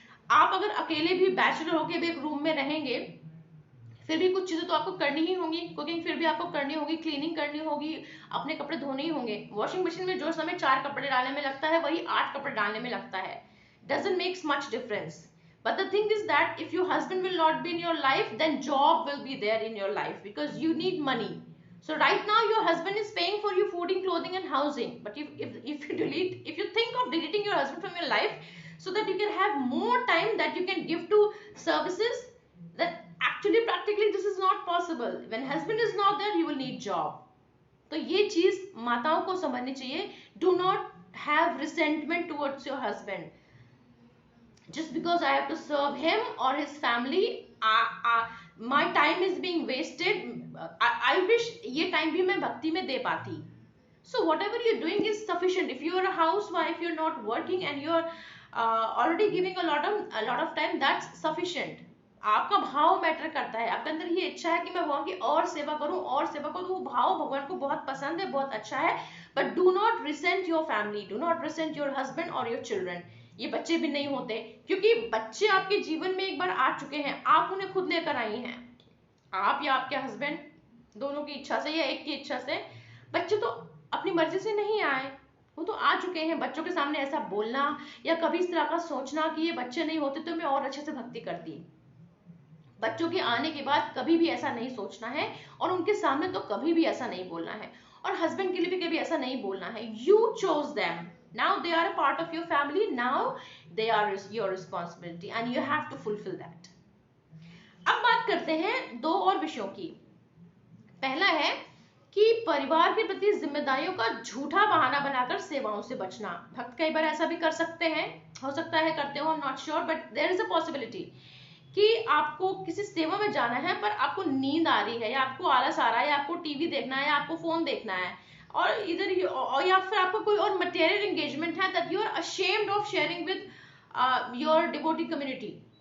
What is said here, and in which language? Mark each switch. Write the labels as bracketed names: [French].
[English] आप अगर अकेले भी बैचलर होके भी एक रूम में रहेंगे, फिर भी कुछ चीजें तो आपको करनी ही होंगी, कुकिंग फिर भी आपको करनी होगी, क्लीनिंग करनी होगी, अपने कपड़े धोने ही होंगे। वॉशिंग मशीन में जो समय 4 कपड़े डालने में लगता है वही 8 कपड़े डालने में लगता है, doesn't makes much difference. But the thing is that if your husband will not be in your life, then job will be there in your life because you need money. So right now your husband is paying for your fooding, clothing and housing, but if you think of deleting your husband from your life so that you can have more time that you can give to services, that actually practically this is not possible. When husband is not there, you will need job. [Hindi] तो ये चीज माताओं को समझनी चाहिए। [English] Do not have resentment towards your husband. Just because I have to serve him or his family, my time is being wasted. I wish [Hindi] ये time भी मैं भक्ति में दे पाती. [English] So whatever you're doing is sufficient. If you're a housewife, you're not working and you're already giving a lot of time, that's sufficient. [Hindi] आपका भाव matter करता है. आपके अंदर ये इच्छा है कि मैं भगवान की और सेवा करूं, वो भाव भगवान को बहुत पसंद है, बहुत अच्छा है. [English] But do not resent your family, do not resent your husband or your children. [Hindi] ये बच्चे भी नहीं होते, क्योंकि बच्चे आपके जीवन में एक बार आ चुके हैं, आप उन्हें खुद लेकर आई हैं. आप या आपके हस्बैंड दोनों की इच्छा से या एक की इच्छा से. बच्चे तो अपनी मर्जी से नहीं आए, वो तो आ चुके हैं. बच्चों के सामने ऐसा बोलना या कभी इस तरह का सोचना कि ये बच्चे नहीं होते तो मैं और अच्छे से भक्ति करती. बच्चों के आने के बाद कभी भी ऐसा नहीं सोचना है, और उनके सामने तो कभी भी ऐसा नहीं बोलना है, और हस्बैंड के लिए भी कभी ऐसा नहीं बोलना है. [English] You chose them. Now they are a part of your family. Now they are your responsibility and you have to fulfill that. [Hindi] अब बात करते हैं दो और विषयों की. पहला है कि परिवार के प्रति जिम्मेदारियों का झूठा बहाना बनाकर सेवाओं से बचना. भक्त कई बार ऐसा भी कर सकते हैं, हो सकता है करते हो, [English] I'm not sure, but there is a possibility [Hindi] कि आपको किसी सेवा में जाना है पर आपको नींद आ रही है, या आपको आलस आ रहा है, या आपको टीवी देखना है, या आपको फोन देखना है, और इधर या फिर आपको कोई और मटेरियल एंगेजमेंट है [English] that you are ashamed of sharing with your devotee community.